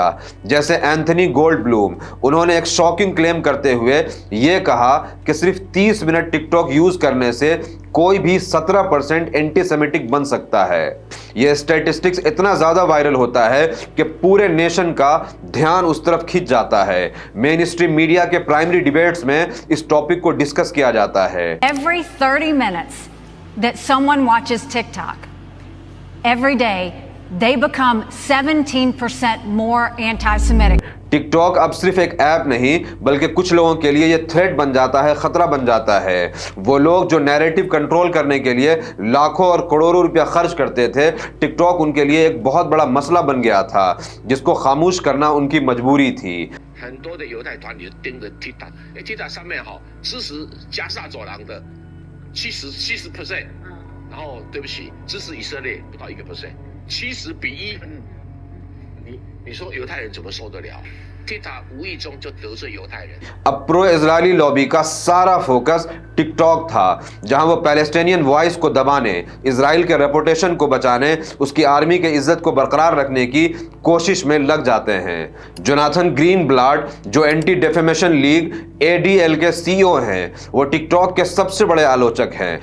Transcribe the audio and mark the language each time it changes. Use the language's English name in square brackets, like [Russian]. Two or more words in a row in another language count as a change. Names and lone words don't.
[Hindi] जैसे एंथनी गोल्डब्लूम, उन्होंने एक [English] shocking claim [Hindi] करते हुए ये कहा कि सिर्फ 30 मिनट टिकटॉक यूज करने से कोई भी 17% एंटीसेमिटिक बन सकता है। यह स्टैटिस्टिक्स इतना ज्यादा वायरल होता है कि पूरे नेशन का ध्यान उस तरफ खिंच जाता है। [English] main stream media [Hindi] के [English] primary debates [Hindi] में इस टॉपिक को डिस्कस किया जाता है। [English] Every 30 minutes that someone watches TikTok, every day they become 17% more anti-Semitic. [Hindi] टिकटॉक अब सिर्फ एक ऐप नहीं बल्कि कुछ लोगों के लिए ये थ्रेट बन जाता है, खतरा बन जाता है। वो लोग जो [English] narrative control [Hindi] करने के लिए लाखों और करोड़ों रुपया खर्च करते थे, टिकटॉक उनके लिए एक बहुत बड़ा मसला बन गया था जिसको खामोश करना उनकी मजबूरी थी। [Chinese] 很多的犹太团体盯着 TikTok 上面支持加沙走廊的70%，然后对不起支持以色列不到1%，70:1，你说犹太人怎么受得了 ？TikTok 无意中就得罪犹太人。 [Hindi] अब [English] pro Israeli lobby [Hindi] का सारा फोकस टिकटॉक था, जहां वो [English] Palestinian voice [Hindi] को दबाने, इजराइल के रेपुटेशन को बचाने, उसकी आर्मी के इज्जत को बरकरार रखने की कोशिश में लग जाते हैं। जोनाथन ग्रीनब्लाट, जो एंटी डेफेमेशन लीग ADL के CEO हैं, वो टिकटॉक के सबसे बड़े आलोचक हैं।